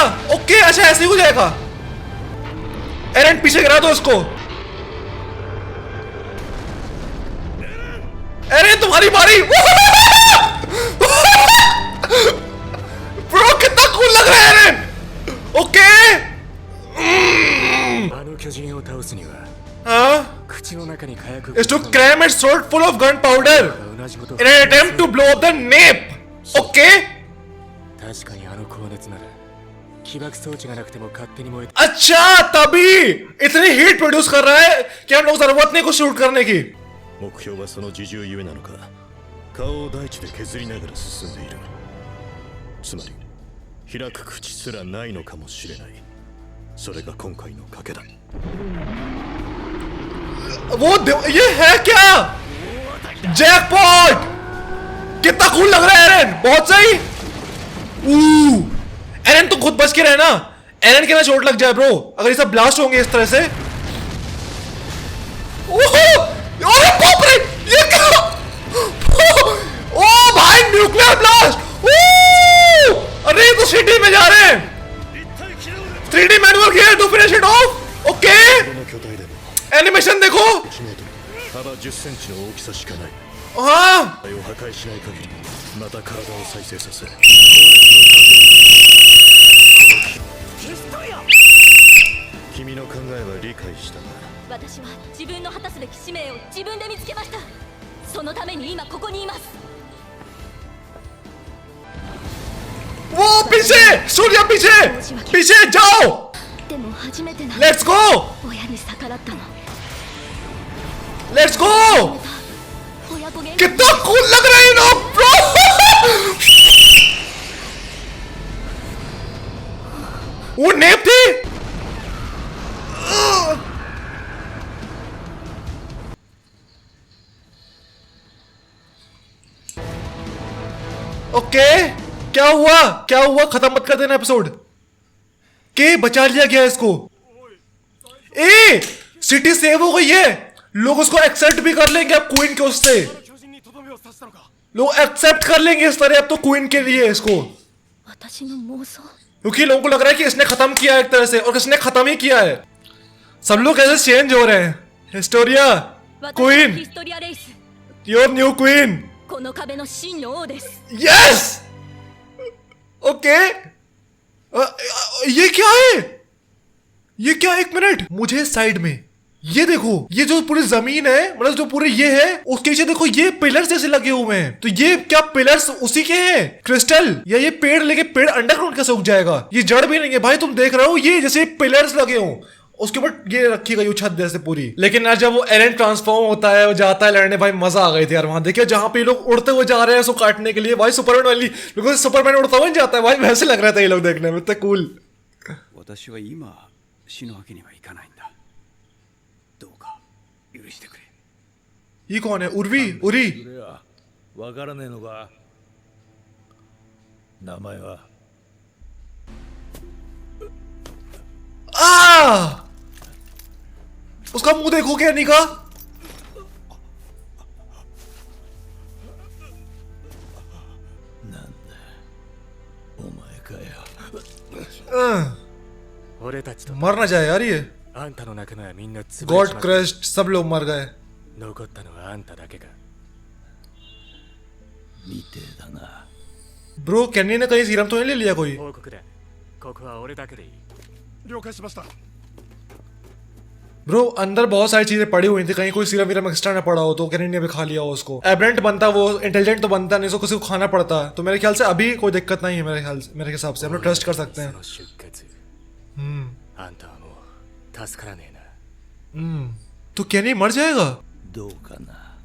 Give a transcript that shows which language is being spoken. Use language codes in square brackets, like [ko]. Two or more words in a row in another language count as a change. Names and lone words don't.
[hi] ओके अच्छा ऐसे ही हो जाएगा। एरन पीछे गिरा दो उसको। एरन तुम्हारी बारी। ब्रो कितना कूल लग रहा है एरन। ओके [ja] あの巨人を倒すには [hi] हाँ [ja] 口の中に火薬 [en] is to cram its throat full of gunpowder [ja] 同じこと [en] in an attempt to blow up the nape. Okay [ja] 確かにあの高熱なら起爆装置がなくても勝手に燃えて [hi] अच्छा तभी इतनी [en] heat produce [hi] कर रहा है कि हम लोग जरूरत नहीं को शूट करने की। [ja] 目標はその自重ゆえなのか顔を大地で削りながら進んでいる。つまり開く口すらないのかもしれない。それが今回の賭けだ。 [hi] ये है क्या जैकपॉट। कितना कूल लग रहा है एरन। बहुत सही। एरन तो खुद बच के रहना। एरन के ना चोट लग जाए ब्रो अगर ये सब ब्लास्ट होंगे इस तरह से। अरे बाप रे ये क्या। ओ भाई [en] nuclear blast. [hi] अरे ये तो सिटी में जा रहे हैं। [en] 3D manual gear to finish it off. Okay [ja] この巨体でも [hi] एनिमेशन देखो। [ja] 1 メートル幅10センチの大きさしかない。 [hi] हाँ [ja] 体を破壊しない限りまた体を再生させ高熱の盾を君の考えは理解したが私は自分の果たすべき使命を自分で見つけました。そのために今ここにいます。 [hi] वो पीछे सूर्या पीछे पीछे जाओ। [ja] でも初めてな [en] Let's go [ja] 親に逆らったの。 [en] Let's go. [ja] 親子喧嘩 [hi] कितना कूल लग रहे हैं लोग ब्रो। वो नेप थी। ओके क्या हुआ खत्म मत कर देना एपिसोड के बचा लिया गया इसको। ए [en] city save [hi] हो गई है। लोग उसको एक्सेप्ट भी कर लेंगे अब क्वीन के उससे। लोग एक्सेप्ट कर लेंगे इस तरह अब तो क्वीन के लिए इसको [ja] 私の妄想 [hi] क्योंकि लोगों को लग रहा है कि इसने खत्म किया है एक तरह से और इसने खत्म ही किया है। सब लोग ऐसे चेंज हो रहे हैं। हिस्टोरिया [ja] 私は [hi] क्वीन [ja] ヒストリアレイス [en] Your new queen [ja] この壁の真の王です。 [en] yes okay [hi] ये क्या है ये क्या एक मिनट मुझे साइड में ये देखो ये जो पूरी जमीन है मतलब जो पूरे ये है उसके नीचे देखो ये पिलर्स जैसे लगे हुए हैं तो ये क्या पिलर्स उसी के हैं क्रिस्टल या ये पेड़ लेके पेड़ अंडरग्राउंड कैसे उग जाएगा। ये जड़ भी नहीं है भाई तुम देख रहे हो ये जैसे पिलर्स लगे हो उसके ऊपर ये रखी गई छत जैसे पूरी। लेकिन यार जब वो एरन ट्रांसफॉर्म होता है वो जाता है लड़ने भाई मजा आ गई थी यार वहां देखिए जहां पे लोग उड़ते हुए जा रहे हैं उसको काटने के लिए भाई सुपरमैन वाली बिकॉज सुपरमैन उड़ता हुआ जाता है भाई वैसे लग रहा था ये लोग देखने में इतना कूल। [ja] 私は今死ぬわけにはいかないんだ。どうか許してくれ。 [hi] ये कौन है उर्वी उरी [ja] それはわからねえのか。名前は [hi] उसका मुंह देखो क्या नहीं का। [ja] お前かよ。俺たちと [hi] मर ना जाए यार ये [ja] あんたの仲間はみんな潰れ [hi] गॉड [ja] ちまった。 [hi] क्रश्ड सब लोग मर गए। [ja] 残ったのはあんただけか。みてえだな。 [hi] ब्रो कैनी ने कहीं सीरम तो नहीं ले लिया कोई। [ja] 報告だ。ここは俺だけでいい。了解しました。 [hi] ब्रो अंदर बहुत सारी चीजें पड़ी हुई थी कहीं कोई सीरम वीरम एक्स्ट्रा ना पड़ा हो तो कैनी ने भी खा लिया हो उसको। एबरेंट बनता वो इंटेलिजेंट तो बनता नहीं उसको किसी को खाना पड़ता तो मेरे ख्याल से अभी कोई दिक्कत नहीं है मेरे ख्याल से मेरे हिसाब से हम लोग ट्रस्ट कर सकते [ja] そ [hi] हैं। [ja] の出血。あんたはもう助からねえな。 [hi] तो कैनी मर जाएगा। [ja] どうかな。